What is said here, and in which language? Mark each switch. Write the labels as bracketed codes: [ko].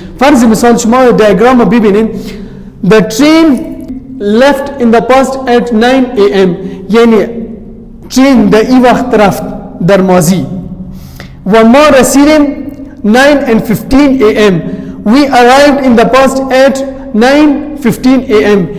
[fa] فرض مثال شما دیاگرام رو ببینید [en] the train left in the past at 9 a.m. [fa] یعنی train در این وقت رفت در ماضی و ما رسیدیم 9:15 a.m. [en] We arrived in the past at 9:15 a.m.